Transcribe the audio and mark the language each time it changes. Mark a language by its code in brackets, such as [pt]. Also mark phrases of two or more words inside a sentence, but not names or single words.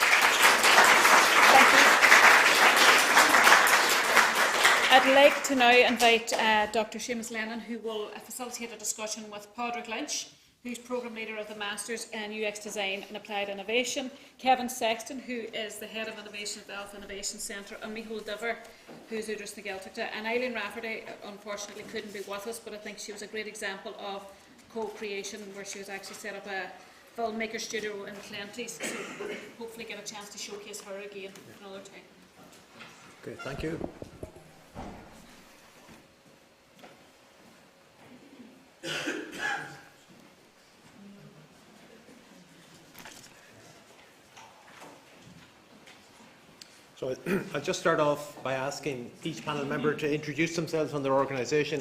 [en] I'd like to now invite Dr. Seamus Lennon, who will facilitate a discussion with Padraic Lynch, who's Programme Leader of the Masters in UX Design and Applied Innovation, Kevin Sexton, who is the Head of Innovation at the Alpha Innovation Centre, and Micheál Duibhir, who's Údarás na Gaeltachta. And Eileen Rafferty, unfortunately, couldn't be with us, but I think she was a great example of co-creation, where she was actually set up a filmmaker studio in Clenties, so hopefully get a chance to showcase her again another time. Okay, thank you. So I'll just start off by asking each panel member to introduce themselves and their organisation.